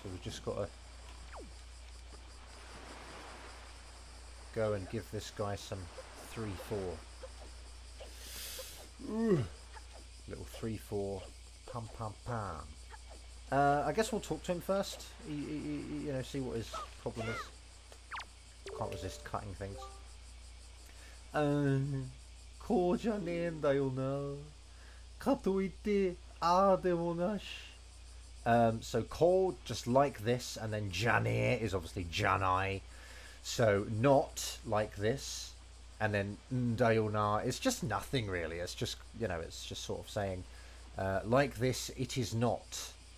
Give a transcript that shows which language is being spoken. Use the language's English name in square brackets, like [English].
[English] So we've just got to go and give this guy some 3-4. Little 3-4, pum pum pum. I guess we'll talk to him first. You know, see what his problem is. Can't resist cutting things. [Japanese] こうじゃねえんだよな。かといってああでもなし。 [English] So ko, just like this, and then janir is obviously janai. So not like this, and then ndayona. It's just nothing really. It's just, you know, it's just sort of saying, like this, it is not.